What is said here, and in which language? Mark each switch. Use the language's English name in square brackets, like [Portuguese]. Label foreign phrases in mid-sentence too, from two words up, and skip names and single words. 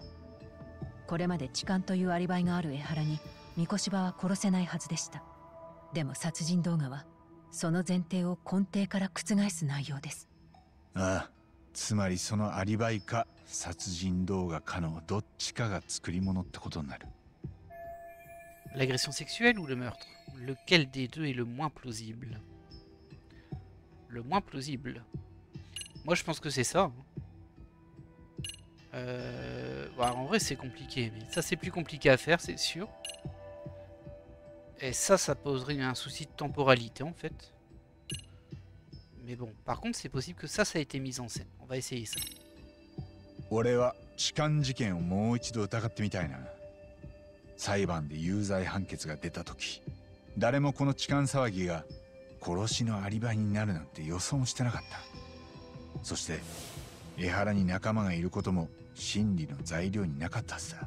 [Japanese] これまで痴漢というアリバイがある江原に三越柴は殺せないはずでした。でも殺人動画はその前提を根底から覆す内容です。ああ、つまりそのアリバイか殺人動画かのどっちかが作り物ってことになる。 [French] L'agression sexuelle ou le meurtre? Lequel des deux est le moins plausible? Le moins plausible. Moi, je pense que c'est ça. Bon, en vrai, c'est compliqué. Mais ça, c'est plus compliqué à faire, c'est sûr. Et ça poserait un souci de temporalité, en fait. Mais bon, par contre, c'est possible que ça a été mis en scène. On va essayer ça. [Japanese] 俺は痴漢事件をもう一度疑ってみたいな。裁判で有罪判決が出た時、誰もこの痴漢騒ぎが殺しのアリバイになるなんて予想もしてなかった。そして江原に仲間がいることも審理の材料になかったはずだ。